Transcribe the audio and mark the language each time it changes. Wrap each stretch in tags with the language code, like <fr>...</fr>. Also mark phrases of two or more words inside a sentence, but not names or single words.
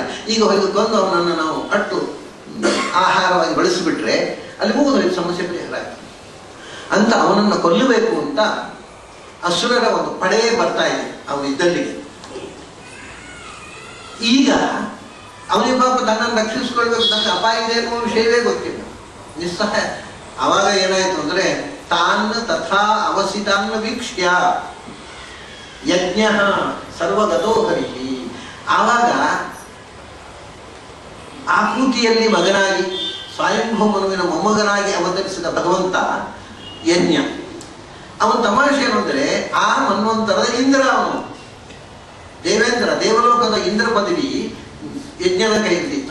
<kn>ಈಗ ಹೊಯ್ದುಕೊಂಡು ಅವನನ್ನು ನಾವು ಅಟ್ಟು ಆಹಾರವಾಗಿ ಬಳಸಿಬಿಟ್ರೆ ಅಲ್ಲಿ ಮುಗಿದು ಸಮಸ್ಯೆ ಪರಿಹಾರ ಆಯಿತು ಅಂತ ಅವನನ್ನು ಕೊಲ್ಲಬೇಕು ಅಂತ ಅಸುರರ ಒಂದು ಪಡೆ ಬರ್ತಾ ಇದೆ ಅವನು ಇದ್ದಲ್ಲಿಗೆ. ಈಗ ಅವನಿಗೆ ಪಾಪ ತನ್ನನ್ನು ರಕ್ಷಿಸಿಕೊಳ್ಬೇಕು, ತನ್ನ ಅಪಾಯ ಇದೆ ಅನ್ನುವ ವಿಷಯವೇ ಗೊತ್ತಿಲ್ಲ, ನಿಸ್ಸಹಾಯ. ಆವಾಗ ಏನಾಯಿತು ಅಂದರೆ</kn> <sa>ತಾನ್ ತಥಾ ಅವಸಿತಾನ್ ವೀಕ್ಷ್ಯ ಯಜ್ಞ ಸರ್ವಗತೋ ಹರಿಹಿ.</sa> <kn>ಆವಾಗ ಆಕೃತಿಯಲ್ಲಿ ಮಗನಾಗಿ ಸ್ವಯಂಭೂ ಮನುವಿನ ಮೊಮ್ಮಗನಾಗಿ ಅವತರಿಸಿದ ಭಗವಂತ ಯಜ್ಞ. ಅವನ ತಮಾಷೆ ಏನು ಅಂದರೆ ಆ ಮನ್ವಂತರದ ಇಂದ್ರ, ಅವನು ದೇವೇಂದ್ರ, ದೇವಲೋಕದ ಇಂದ್ರ ಪದವಿ ಯಜ್ಞದ ಕೈಯಲ್ಲಿತ್ತವ.</kn>